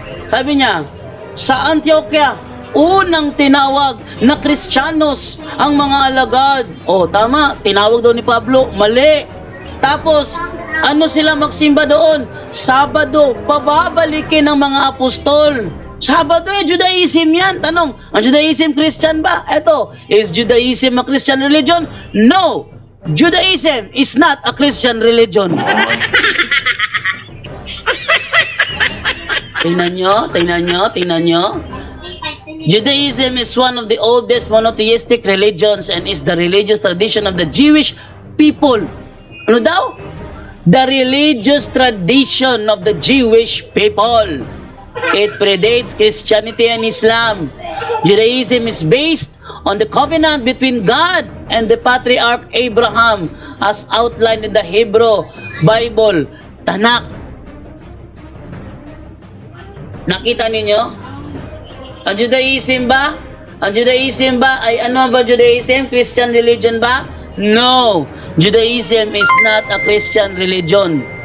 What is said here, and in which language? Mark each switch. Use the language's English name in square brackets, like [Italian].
[Filipino] Sabi niya, sa Antioquia, unang tinawag na Kristiyanos ang mga alagad. Tama, tinawag daw ni Pablo, mali. Tapos, ano sila magsimba doon? Sabado, pababalikin ng mga apostol. Sabado Judaism yan. Tanong, ang Judaism Christian ba? Eto, [English] is Judaism a Christian religion? No, Judaism is not a Christian religion. [Filipino] Tingnan nyo. [English] Judaism is one of the oldest monotheistic religions and is the religious tradition of the Jewish people. [Filipino] Ano daw? [English] The religious tradition of the Jewish people. It predates Christianity and Islam. Judaism is based on the covenant between God and the patriarch Abraham as outlined in the Hebrew Bible, Tanakh. [Filipino] Nakita ninyo? Ang Judaism ba? Ang Judaism ba ay ano ba Judaism? [English] Christian religion ba? No. Judaism is not a Christian religion.